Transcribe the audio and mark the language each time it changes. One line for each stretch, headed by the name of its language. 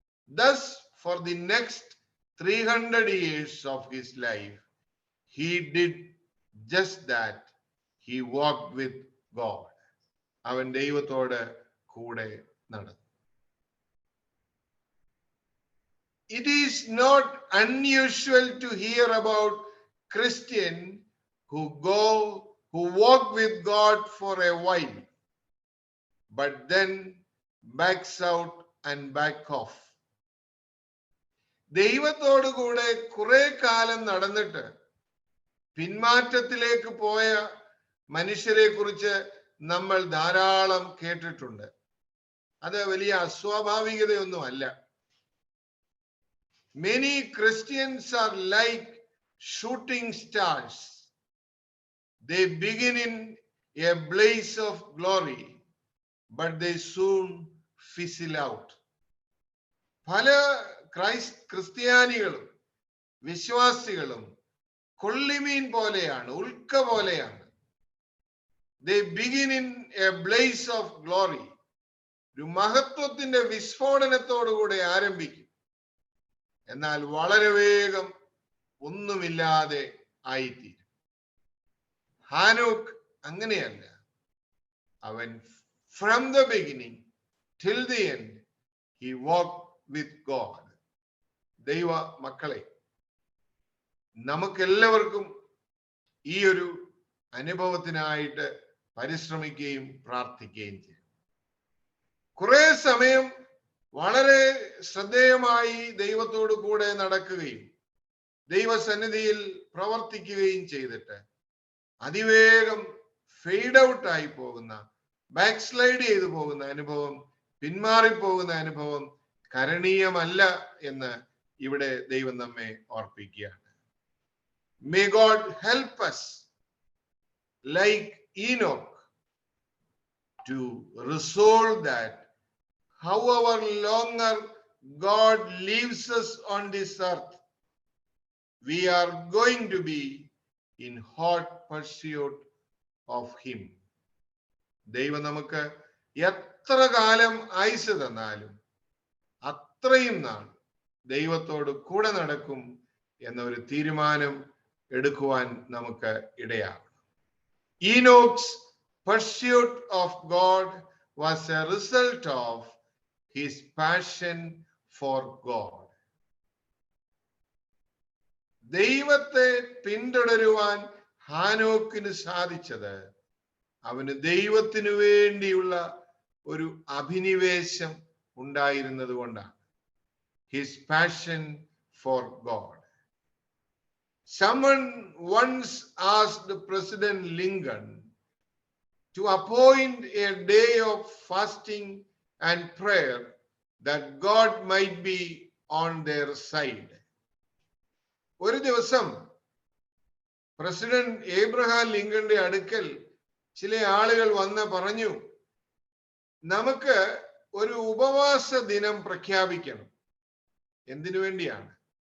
English: Thus, for the next 300 years of his life, he did just that. He walked with God.
Malayalam: അവൻ ദൈവത്തോട് കൂടെ നടന്നു.
English: It is not unusual to hear about Christians who walk with God for a while, but then backs out and back off.
Malayalam: ദൈവത്തോട് കൂടെ കുറെ കാലം നടന്നിട്ട് പിന്മാറ്റത്തിലേക്ക് പോയ മനുഷ്യരെ കുറിച്ച് നമ്മൾ ധാരാളം കേട്ടിട്ടുണ്ട്. അത് വലിയ അസ്വാഭാവികതയൊന്നുമല്ല.
English: Many Christians are like shooting stars. They begin in a blaze of glory, but they soon fizzle out.
Malayalam: പല ക്രിസ്ത്യാനികളും വിശ്വാസികളും കൊള്ളിമീൻ പോലെയാണ്, ഉൽക്ക പോലെയാണ്.
English: They begin in a blaze of glory.
Malayalam: ഒരു മഹത്വത്തിന്റെ വിസ്ഫോടനത്തോടുകൂടെ ആരംഭിക്കും, എന്നാൽ വളരെ വേഗം ഒന്നുമില്ലാതെ ആയിത്തീരും. ഹാനോക്ക് അങ്ങനെയല്ല. അവൻ
English: from the beginning till the end he walked with God.
Malayalam: ദൈവ മക്കളെ, നമുക്കെല്ലാവർക്കും ഈ ഒരു അനുഭവത്തിനായിട്ട് പരിശ്രമിക്കുകയും പ്രാർത്ഥിക്കുകയും ചെയ്യും. കുറെ സമയം വളരെ ശ്രദ്ധേയമായി ദൈവത്തോട് കൂടെ നടക്കുകയും ദൈവസന്നിധിയിൽ പ്രവർത്തിക്കുകയും ചെയ്തിട്ട് അതിവേഗം ഫെയ്ഡ് ഔട്ട് ആയി പോകുന്ന, ബാക്ക് സ്ലൈഡ് ചെയ്തു പോകുന്ന അനുഭവം, പിന്മാറിപ്പോകുന്ന അനുഭവം കരണീയമല്ല എന്ന് ഇവിടെ ദൈവം നമ്മെ ഓർപ്പിക്കുകയാണ്.
English: May God help us, like Enoch, to resolve that however longer God leaves us on this earth, we are going to be in hot pursuit of him.
Malayalam: ദൈവം നമുക്ക് എത്ര കാലം ആയുസ് തന്നാലും അത്രയും നാൾ ദൈവത്തോട് കൂടെ നടക്കും എന്ന ഒരു തീരുമാനം എടുക്കുവാൻ നമുക്ക് ഇടയാകണം.
English: Enoch's pursuit of God was a result of his passion for God.
Malayalam: ദൈവത്തെ പിന്തുടരുവാൻ ഹാനോക്കിന് സാധിച്ചത് അവന് ദൈവത്തിനു വേണ്ടിയുള്ള ഒരു അഭിനിവേശം ഉണ്ടായിരുന്നത് കൊണ്ടാണ്.
English: His passion for God. Someone once asked President Lincoln to appoint a day of fasting and prayer that God might be on their side.
Malayalam: ഒരു ദിവസം പ്രസിഡന്റ് ഏബ്രഹാം ലിങ്കന്റെ അടുക്കൽ ചില ആളുകൾ വന്ന് പറഞ്ഞു, നമുക്ക് ഒരു ഉപവാസ ദിനം പ്രഖ്യാപിക്കണം. എന്തിനു വേണ്ടിയാണ്?